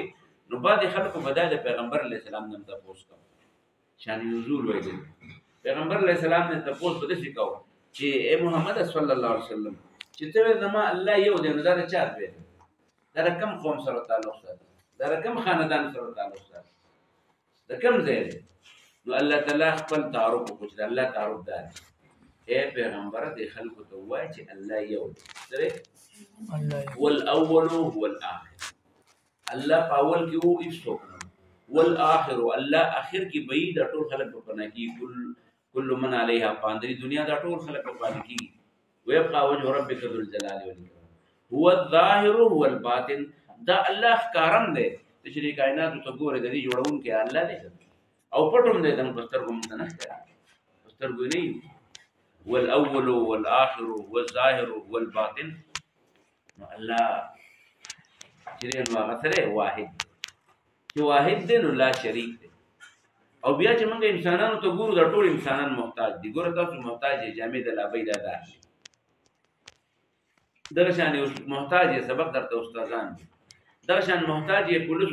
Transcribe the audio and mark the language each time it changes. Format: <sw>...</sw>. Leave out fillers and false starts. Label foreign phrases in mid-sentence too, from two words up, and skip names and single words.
<ps>نو بعضې خلکو به دا د پیغمبر</ps> <ar>علیه السلام</ar> <ps>نه هم تپوس کوه شان نزول ویل پیغمبر</ps> <ar>علیه السلام</ar> <ps>نه تپوس به داسې کوه چې ای محمد</ps> <ar>صلی الله علیه وسلم</ar> <ps>چې ته وایې زما الله یو دی نو دا د چا زوی دی دا د کوم قوم سره تعلق ساتي دا د کوم خاندان سره تعلق ساتي د کوم ځای دی. نو الله تعالی خپل تعارف وکړو چې د الله تعارف دا دی ای پیغمبره دې خلکو ته ووایه چې الله یو دی</ps> <ar>هو الاول هو الاخر.</ar> <ps>الله په اول کې و هېڅوک نه والآخر الله آخر کې به دا ټول خلک په فنا کېږي</ps> <ar>کل من علیها فان</ar> <ps>د دنیا دا ټول خلک په فنا کېږي.</ps> <ar>ویبقى وجه ربک ذو الجلال والاکرام هو الظاهر هو الباطن</ar> <ps>دا الله ښکارم دی چې دې کائناتو ته ګورې د دې جوړونکی الله دی او پټ هم دی دنګ په سترګو موږ ته نه ښکاري په سترګو نه وي.</ps> <ar>هو الاول هو الاخر هو الظاهر هو الباطن.</ar> <ps>نو الله چې دی نو هغه سره واحد چې واحد دی نو</ps> <ar>لا شریک</ar> <ps>دی. او بیا چې موږ انسانانو ته ګورو دا ټول انسانان محتاج دي. ګوره تاسو محتاج یې جامې د لابۍ دا دار دغه شان محتاج یې سبق درته استادان دي دغه شان محتاج یې پولیسو</ps>